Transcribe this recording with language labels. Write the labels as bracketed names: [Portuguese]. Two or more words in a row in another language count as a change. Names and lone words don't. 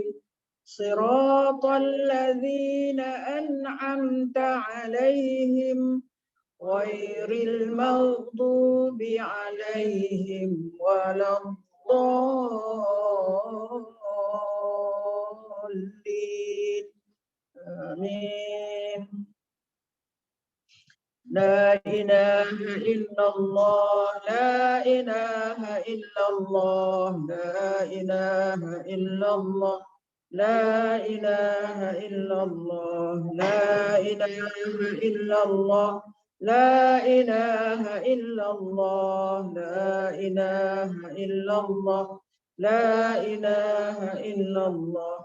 [Arabic] صراط الذين أنعمت عليهم غير المغضوب عليهم ولا الضالين. Amin. لا إله إلا الله لا إله إلا الله لا إله إلا الله لا إله إلا الله لا إله إلا الله لا إله إلا الله لا إله إلا الله لا إله إلا الله.